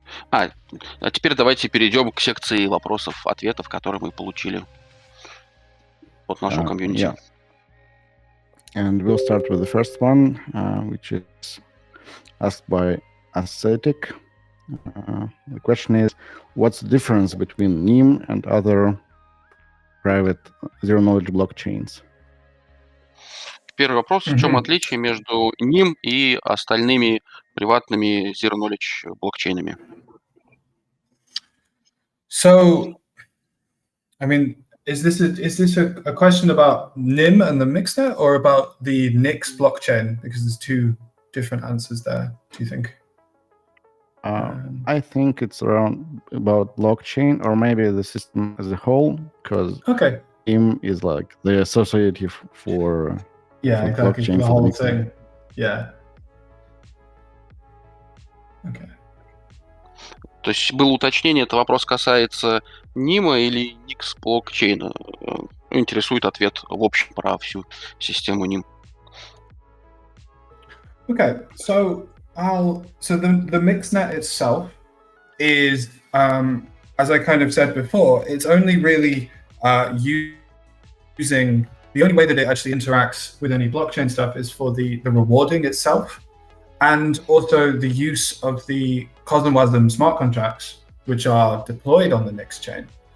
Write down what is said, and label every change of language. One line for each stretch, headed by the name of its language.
Russian: А теперь давайте перейдем к секции вопросов-ответов, которые мы получили от нашего комьюнити.
English: Yeah. And we'll start with the first one, which is asked by Ascetic. The question is, what's the difference between Nym and other private zero-knowledge blockchains?
Russian: Первый вопрос. В чем отличие между Nym и остальными приватными zero-knowledge блокчейнами?
English: So, I mean, is this a question about Nym and the mixnet, or about the Nix blockchain? Because there's two different answers there. Do you think? I think it's about blockchain, or maybe the system as a whole, because Nym is like the associative for exactly, blockchain the for whole the thing. Yeah. Okay.
Russian: То есть было уточнение, это вопрос касается Нима или Nix блокчейна. Интересует ответ в общем про всю систему Nym.
English: Okay, so the mixnet itself is, as I kind of said before, it's only really using, the only way that it actually interacts with any blockchain stuff is for the rewarding itself, and also the use of the Cosmos smart contracts, which are deployed on the Nix chain.